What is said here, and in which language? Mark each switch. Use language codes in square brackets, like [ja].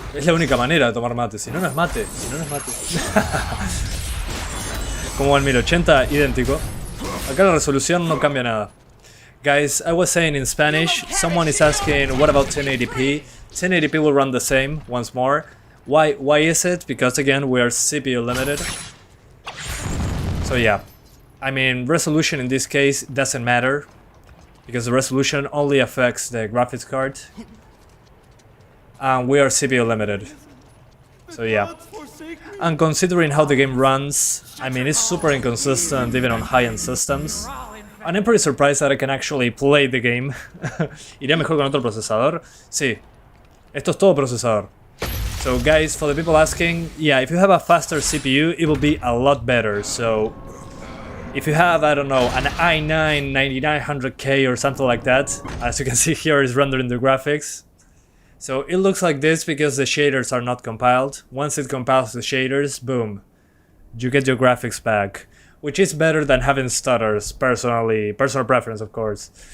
[es] Es la única manera de tomar mate. Si no, no es mate. Si no, no es mate. Como el 1080, idéntico. Acá la resolución no cambia nada. [en] Guys, I was saying in Spanish, someone is asking what about 1080p? 1080p will run the same once more. Why is it? Because again, we are CPU limited. So yeah, I mean, resolution in this case doesn't matter, because the resolution only affects the graphics card. And we are CPU limited. So yeah. And considering how the game runs, I mean, it's super inconsistent even on high-end systems. And I'm pretty surprised that I can actually play the game. [es] ¿Iría mejor con otro procesador? Sí. Esto es todo procesador. [en] So guys, for the people asking, yeah, if you have a faster CPU, it will be a lot better. So if you have, I don't know, an i9 9900K or something like that, as you can see here is rendering the graphics. So it looks like this because the shaders are not compiled. Once it compiles the shaders, boom, you get your graphics back, which is better than having stutters, personal preference of course.